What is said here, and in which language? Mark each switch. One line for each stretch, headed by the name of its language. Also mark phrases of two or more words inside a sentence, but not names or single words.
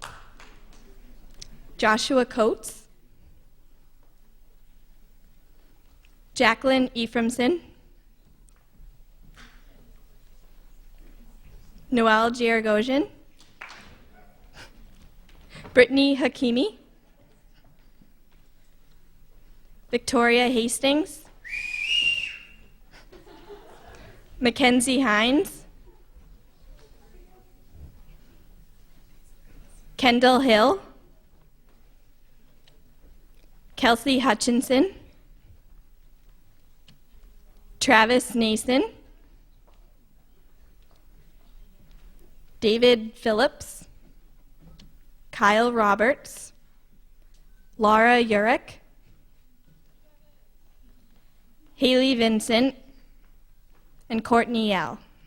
English: Joshua Coates. Jacqueline Ephraimson. Noelle Giargosian. Brittany Hakimi. Victoria Hastings. Mackenzie Hines. Kendall Hill. Kelsey Hutchinson. Travis Nason. David Phillips. Kyle Roberts. Laura Urich. Haley Vincent. And Courtney Yell.